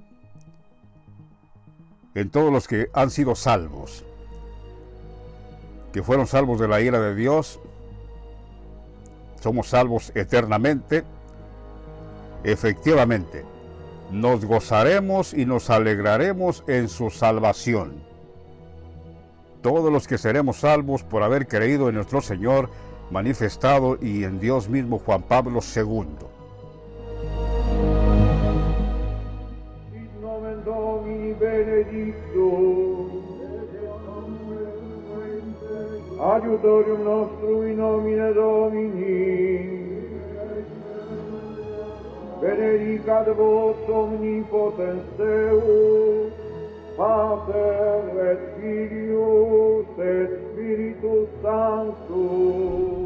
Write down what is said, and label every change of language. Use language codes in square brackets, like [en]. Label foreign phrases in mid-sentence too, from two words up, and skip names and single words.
[es] En todos los que han sido salvos, que fueron salvos de la ira de Dios, somos salvos eternamente. Efectivamente, nos gozaremos y nos alegraremos en su salvación. Todos los que seremos salvos por haber creído en nuestro Señor manifestado y en Dios mismo. Juan Pablo II. [la] Sit nomen Domini benedictum, adiutorium nostrum in nomine Domini, benedicat vos omnipotens Deus, Pater et Filius et Spiritus Sanctus.